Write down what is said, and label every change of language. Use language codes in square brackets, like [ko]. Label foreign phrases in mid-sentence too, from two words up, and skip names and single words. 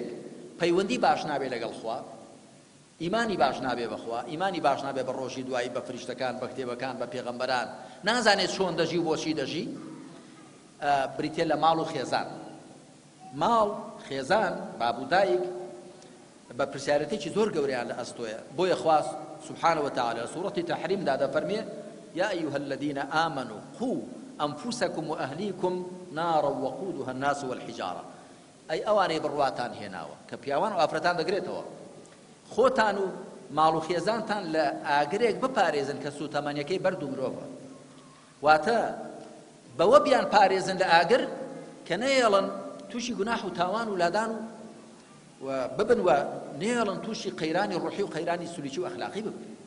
[ckb] پەیوەندی باش نابێ لەگەڵ خوا ئیمانی باش نابێ بەخوا ئیمانی باش نابێ بە ڕۆژی دوایی بە فریشتەکان بە کتێبەکان بە پێغەمبەران نازانێت چۆن دەژی و بۆچی دەژی بریتێ لە ماڵ و خێزان ماڵ خێزان بابودایک بە پرسیارەتێکی زۆر گەورەیان لە ئەستۆیە بۆیە خوا [ar] سبحانه وتعالى سورة تحريم [ckb] دا فرمي [ar] يا أيها الذين آمنوا قوا أنفسكم وأهليكم نارا وقودها الناس والحجارة [ckb] أي أواني برواتان هناوە کە پیاوان و ئافرەتان دەگرێتەوە خۆتان و ماڵ و خێزانتان لە ئاگرێک بپارێزن کە سوتەمەنیەکەی بەرد و مرۆڤە واتە بەوە بیان پارێزن لە ئاگر کە نەیەڵن تووشی گوناح و تاوان و لادان و ببن و نێڵن تووشی قەیرانی ڕوحی و قەیرانی سولوکی و ئەخلاقی ببن